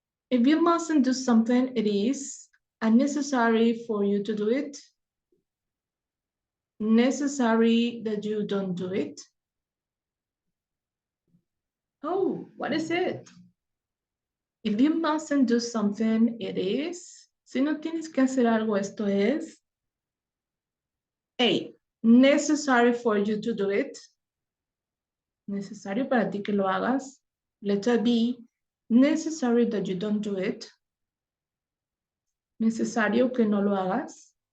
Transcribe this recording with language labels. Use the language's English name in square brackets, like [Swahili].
[English] If you mustn't do something, it is unnecessary for you to do it. Necessary that you don't do it. Oh, what is it? If you mustn't do something, it is. [Spanish] Si no tienes que hacer algo, esto es. [English] A. Necessary for you to do it. [Spanish] Necesario para ti que lo hagas. [English] Letter B. Necessary that you don't do it. [Spanish] Necesario que no lo hagas.